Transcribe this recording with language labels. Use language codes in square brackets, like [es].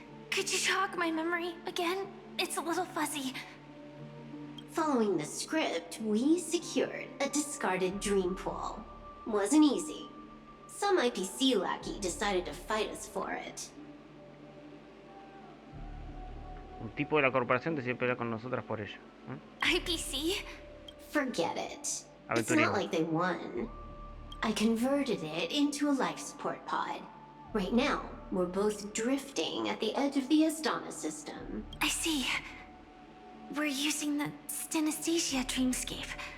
[en] Could you jog my memory again? It's a little fuzzy. Following the script, we secured a discarded dream pool. Wasn't easy. Some IPC lackey decided to fight us for it. [es] Un tipo de la corporación decide pelear con nosotras por ello. [en] IPC? Forget it. It's [es] Aventurero. [en] not like they won. I converted it into a life support pod. Right now, we're both drifting at the edge of the Astana system. I see. We're using the Synesthesia dreamscape.